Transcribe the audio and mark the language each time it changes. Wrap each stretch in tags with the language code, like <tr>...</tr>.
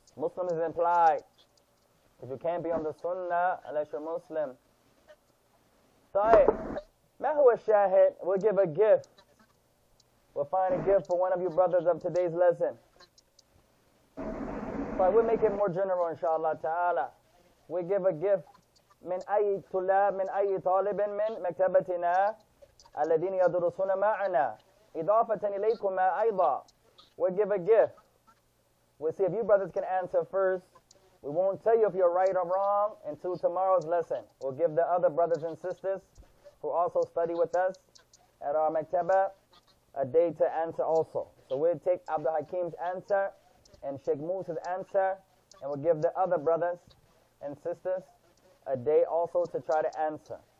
<en>Muslim is implied. If you can't be on the Sunnah unless you're Muslim.</en> <ar>طيب ما هو الشاهد?</ar> <en>We'll give a gift. We'll find a gift for one of you brothers of today's lesson. But we'll make it more general inshallah ta'ala. We give a gift</en> <ar>من أي طالب من مكتبتنا الذين يدرسون معنا إضافة إليكما أيضا.</ar> <en>We'll give a gift. We'll see if you brothers can answer first. We won't tell you if you're right or wrong until tomorrow's lesson. We'll give the other brothers and sisters who also study with us at our maktaba a day to answer also. So we'll take Abdul Hakim's answer and Sheikh Musa's answer, and we'll give the other brothers and sisters a day also to try to answer.</en>